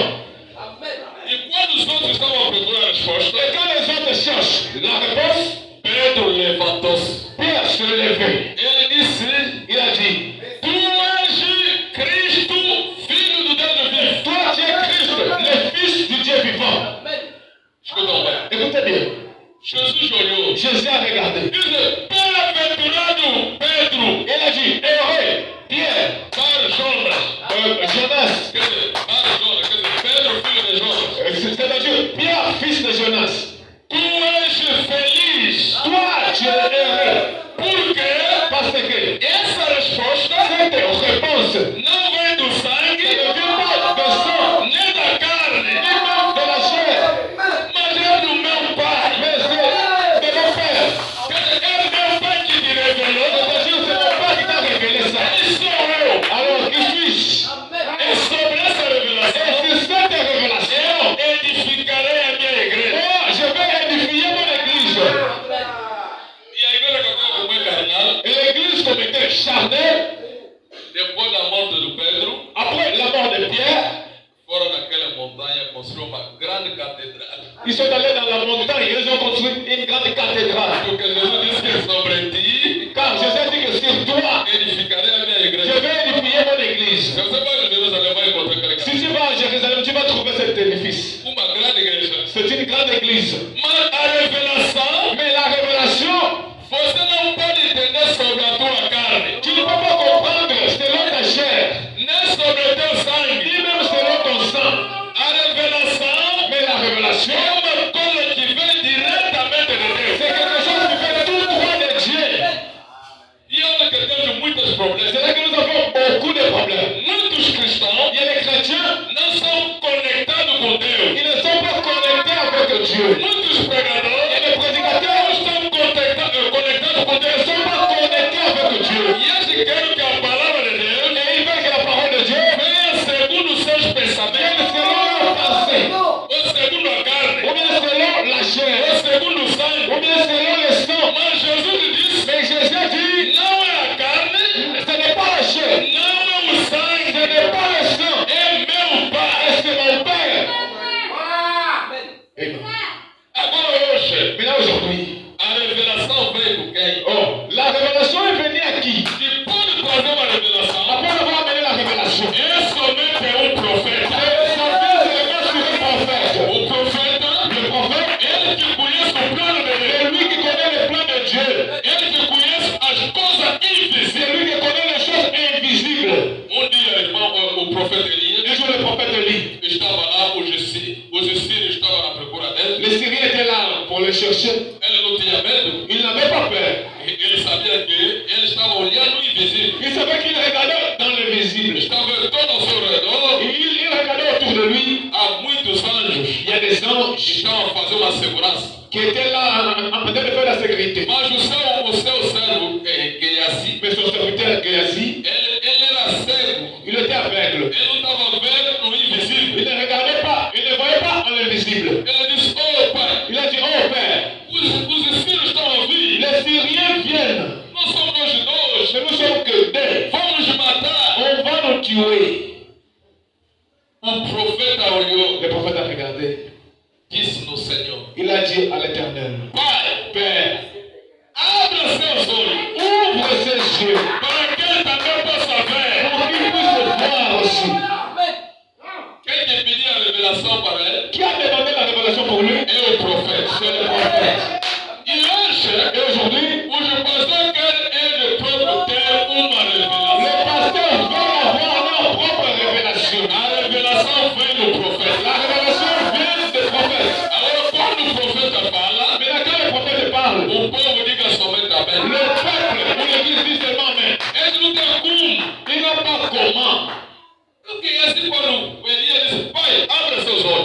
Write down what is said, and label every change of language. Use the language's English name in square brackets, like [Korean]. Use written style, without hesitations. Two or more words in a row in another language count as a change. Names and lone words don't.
[Portuguese] E quando os outros estavam a procurar a resposta, [French] Et quand les autres cherchent la réponse, [Portuguese] Pedro levantou-se. [French] Pierre se levait. [Portuguese] Ele disse, [French] Il a dit, [Portuguese] tu és Cristo, filho do Deus vivo. [French] toi tu es Christ, le Fils du Dieu vivant. [Portuguese] Escutam bem. [French] Écoutez bien, [Portuguese] Jesus olhou. [French] Jésus a regardé. [Portuguese] Diz, bem-aventurado Pedro, [French] Il a dit, heureux, Pierre, Jonas. Jonas, [Portuguese] Quer dizer, Jonas, quer dizer, Pedro, filho de Jonas. [French] c'est-à-dire Pierre, fils de Jonas. [Portuguese] Tu és feliz. [French] Toi, tu es heureux. [Portuguese] Por quê? [French] Parce que [Portuguese] Essa resposta [French] cette réponse [Portuguese] não vem do [French] ne [Portuguese] sangue, [French] vient pas de sang, [Portuguese] nem da carne, [French] ni même de la chair, [Portuguese] mas é do meu Pai. [French] mais c'est de mon Père. [Portuguese] Quer dizer, é meu Pai que te revelou. [French] C'est-à-dire c'est mon Père qui t'a révélé ça. [Portuguese] E sou eu. [French] Alors, qui suis-je? [Portuguese] E sobre essa [French] Et [Portuguese] revelação, [French] c'est cette révélation. [Portuguese] eu edificarei a minha igreja. [French] Moi, je vais édifier mon église. [Portuguese] E a igreja que agora foi carnal, [French] Et l'église comme était charnelle, [Portuguese] depois da morte do Pedro, [French] après la mort de Pierre, [Portuguese] foram naquela montanha construir uma grande catedral. [French] ils sont allés dans la montagne et ils ont construit une grande cathédrale. [Portuguese] Porque Jesus disse que sobre ti [French] Car Jésus dit que sur toi, [Portuguese] edificarei a minha [French] je [Portuguese] igreja. [French] vais édifier mon église. [Portuguese] Se você vai em Jerusalém, vai encontrar aquela [French] Si tu vas à Jérusalem, tu vas trouver cet édifice. [Portuguese] uma grande igreja. [French] C'est une grande église. [Portuguese] Mas a revelação, [French] Mais la révélation, [Portuguese] você não pode entender sobre a tua carne, [French] tu ne peux pas comprendre selon ta chair, [Portuguese] nem sobre o teu sangue. [French] ni même selon ton sang. [Portuguese] A revelação [French] Mais la révélation, [Portuguese] é uma coisa que vem diretamente de Deus. [French] c'est quelque chose qui fait tout droit de Dieu. [Portuguese] E olha que temos muitos problemas. [French] C'est là que nous avons beaucoup de problèmes. [Portuguese] Muitos cristãos [French] Il y a les chrétiens, [Portuguese] não são conectados com Deus. [French] ils ne sont pas connectés avec Dieu. [Portuguese] Muitos pregadores [French] Il y a les [Portuguese] não [French] prédicateurs, [Portuguese] estão conectados com [French] ils ne [Portuguese] Deus. [French] sont pas connectés avec Dieu. [Portuguese] E eles querem que a palavra de Deus [French] Et ils veulent que la parole de Dieu [Portuguese] venha segundo os seus [French] vienne [Portuguese] pensamentos, [French] selon leur pensée, [Portuguese] ou segundo a carne, [French] ou bien selon la [Portuguese] ou [French] chair, [Portuguese] segundo o [French] ou [Portuguese] sangue. [French] bien selon le sang. [Portuguese] Mas Jesus disse: [French] Mais Jésus dit, [Portuguese] não é a carne, [French] ce n'est pas la chair, [Portuguese] não é o [French] ce [Portuguese] sangue, [French] n'est pas le sang, [Portuguese] é meu Pai. [French] et c'est mon Père. Et [Portuguese] Agora hoje, [French] maintenant aujourd'hui, [Portuguese] a revelação veio com quem? [French] oh, la révélation est venue à qui? [Portuguese] Que pode trazer uma revelação [French] Après avoir amené la révélation, [Portuguese] é somente profeta. O profeta, [French] le prophète, [Portuguese] ele que conhece o plano de Deus. [French] c'est lui qui connaît le plan de Dieu. [Portuguese] Ele que conhece as coisas [French] C'est [Portuguese] invisíveis. [French] lui qui connaît les choses invisibles. [Portuguese] Dia, irmão, o profeta Elias [French] Un jour, le prophète Élie, [Portuguese] estava lá, os sírios estavam à procura dele. [French] les Syriens étaient là pour le chercher. [Portuguese] Ele não tinha medo. [French] Il n'avait pas peur. [Portuguese] Ele sabia que ele estava olhando o invisível. [French] Il savait qu'il regardait dans le visible. [Portuguese] Estava todo ao seu redor. [French] Il regardait autour de lui. [Portuguese] Há muitos anjos [French] Il y a des anges [Portuguese] que estavam a fazer uma segurança. [French] qui étaient là en train de faire la sécurité. [Portuguese] Mas o seu servo, Geazi, [French] Mais son serviteur Géasi, [Portuguese] ele era cego. [French] il était aveugle. [Portuguese] Ele não estava vendo no invisível. [French] Il ne regardait pas, il ne voyait pas en invisible. [Portuguese] Ele disse: oh pai, [French] Il a dit, oh Père, [Portuguese] os filhos estão a vir. [French] les Syriens viennent. [Portuguese] Não somos dois. [French] Mais nous sommes que deux. [Portuguese] Vamos matar. [French] On va nous tuer. [Portuguese] O [French] Le prophète a regardé. [Portuguese] Disse no Senhor. [French] Il a dit à l'Éternel, [Portuguese] Pai, [French] Père, [Portuguese] abra seus olhos [French] ouvre ses yeux [Portuguese] para que ele também possa ver. [French] pour qu'il puisse voir aussi. [Portuguese] Quem te pediu a revelação para ele? [French] Qui a demandé la révélation pour lui? [Portuguese] É o profeta. [French] C'est le prophète. [Portuguese] E hoje, [French] Et aujourd'hui, [Portuguese] o pastor quer ele próprio ter uma [French] le [Portuguese] revelação. [French] pasteur veut avoir leur propre révélation. [Portuguese] A revelação vem do profeta. [French] La révélation vient des prophètes. [Portuguese] Agora, quando o profeta fala, [French] Mais quand le prophète parle, [Portuguese] o povo diga somente amém. [French] le peuple ou l'église dit seulement Amen. [Portuguese] Ele não tem como. [French] Il n'a pas comment. [Portuguese] Porque assim, quando Elias disse, pai, abra seus olhos.